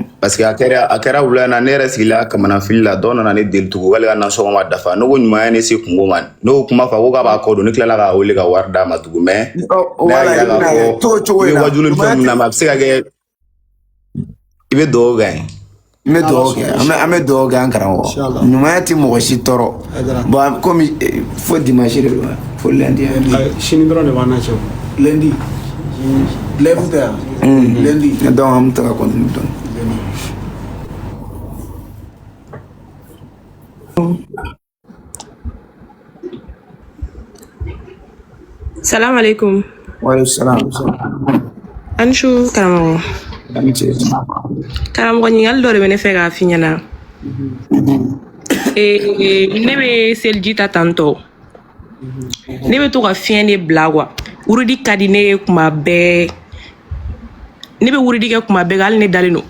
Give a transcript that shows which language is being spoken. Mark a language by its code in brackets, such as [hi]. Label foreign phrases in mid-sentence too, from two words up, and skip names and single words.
[bm] parce que a kɛra wula in na ne yɛrɛ sigila kamana fili la dɔw nana ne deli tugun wali ka nasɔngɔ ma dafa ne ko ɲumanya ne se kungo ma n'o kuma fɔ ko k'a b'a kɔ don ne tilala k'a wele ka wari d'a ma tugun mais ne y'a yira k'a fɔ i bɛ wajulu ni fɛn min na a bɛ se ka kɛ i bɛ dugawu kɛ n bɛ dugawu kɛ an bɛ dugawu kɛ an karamɔgɔ ɲumanya tɛ mɔgɔ si tɔɔrɔ bon komi fo dimanche de don fo lundi sini dɔrɔn de b'an na cɛ [fr] lundi lève [bm] tɛ yan lundi donc an bɛ taga continue dɔɔni [ar] سلام عليكم. وعليكم السلام. [bm] Anshu karamɔgɔ. Karamɔgɔ ɲininkali dɔ de bɛ ne fɛ k'a f'i ɲɛna. Ne bɛ seliji ta tantɔ. Ne bɛ to ka fiɲɛ de bila quoi. Wurudi ka di ne ye kuma bɛɛ. Ne bɛ wurudi kɛ kuma bɛɛ hali ne dalen don.